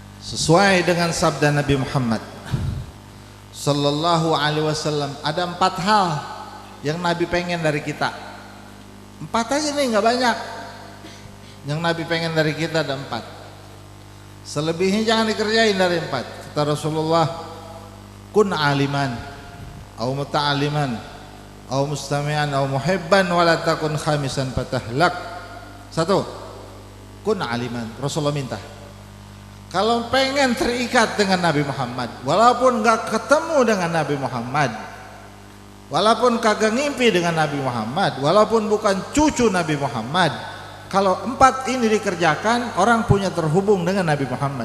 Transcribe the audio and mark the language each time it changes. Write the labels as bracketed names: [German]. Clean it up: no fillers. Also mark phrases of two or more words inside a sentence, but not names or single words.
[Indonesian] Sesuai dengan sabda Nabi Muhammad [Arabic] صلى الله عليه وسلم, [Indonesian] ada 4 hal yang Nabi pengen dari kita. 4 aja nih, nggak banyak. Yang Nabi pengen dari kita ada 4. Selebihnya jangan dikerjain dari 4. Kata Rasulullah, [Arabic] كن عالما، أو متعلما، أو مستمعا، أو محبا، ولا تكن خامسا فتهلك. 1, كن عالما. [Indonesian] Rasulullah minta, kalau pengen terikat dengan Nabi Muhammad, walaupun gak ketemu dengan Nabi Muhammad, walaupun kagak ngimpi dengan Nabi Muhammad, walaupun bukan cucu Nabi Muhammad, kalau 4 ini dikerjakan, orang punya terhubung dengan Nabi Muhammad.